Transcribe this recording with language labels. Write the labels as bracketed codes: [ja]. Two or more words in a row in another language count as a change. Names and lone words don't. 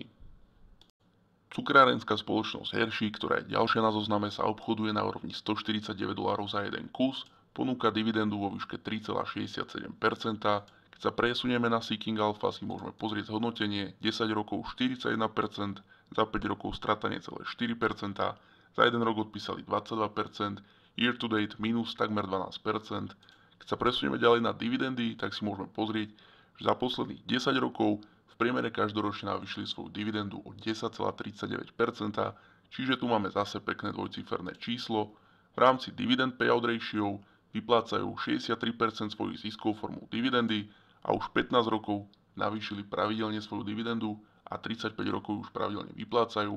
[sk] Cukrárenská spoločnosť Hershey, ktorá je ďalšia na zozname, sa obchoduje na úrovni $149 za jeden kus, ponúka dividendu vo výške 3,67%. Keď sa presunieme na Seeking Alpha, si môžeme pozrieť zhodnotenie 10 rokov 41%, za 5 rokov strata necelé 4%, za 1 rok odpísali 22%, [en] year to date minus takmer 12%. [sk] Keď sa presunieme ďalej na dividendy, tak si môžeme pozrieť, že za posledných 10 rokov v priemere každoročne navýšili svoju dividendu o 10,39%, čiže tu máme zase pekné dvojciferné číslo. V rámci [en] dividend payout ratio [sk] vyplácajú 63% svojich ziskov formou dividendy a už 15 rokov navýšili pravidelne svoju dividendu a 35 rokov už pravidelne vyplácajú.